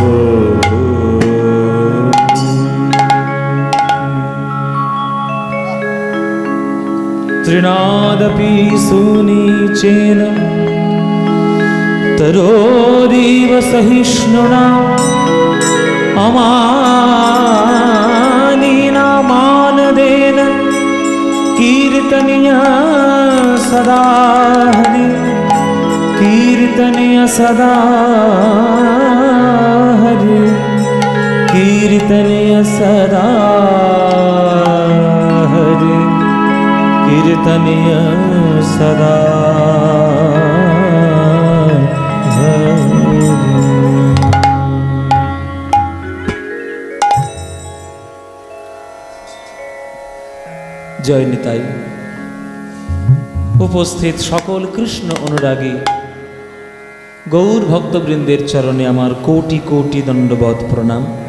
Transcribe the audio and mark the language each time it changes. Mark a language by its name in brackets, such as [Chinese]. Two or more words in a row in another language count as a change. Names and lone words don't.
[Sanskrit] তৃণাদপি সুনীচেন তরোরিব সহিষ্ণুনা অমানিনা মানদেন কি कीर्तनीय सदा हरि कीर्तनीय सदा हरि कीर्तनीय सदा हरि कीर्तनीय सदा [Bangla] জয় নিতাই। উপস্থিত সকল কৃষ্ণ অনুরাগী গৌর ভক্তবৃন্দের চরণে আমার কোটি কোটি দণ্ডবৎ প্রণাম।